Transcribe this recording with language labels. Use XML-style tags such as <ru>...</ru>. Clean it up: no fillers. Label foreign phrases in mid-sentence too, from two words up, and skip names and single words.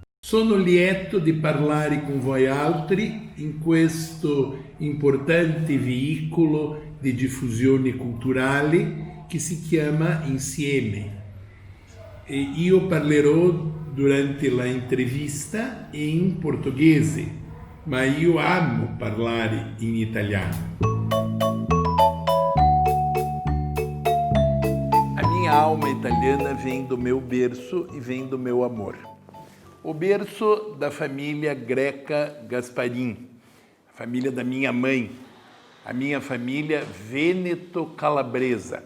<it>Sono lieto di parlare con voi altri in questo importante veicolo di diffusione culturale che si chiama Insieme. E io parlerò durante la intervista in portoghese, ma io amo parlare in italiano.</it> <pt>A minha alma italiana vem do meu berço e vem do meu amor. O berço da família Greca Gasparim, a família da minha mãe, a minha família vêneto-calabresa.</pt>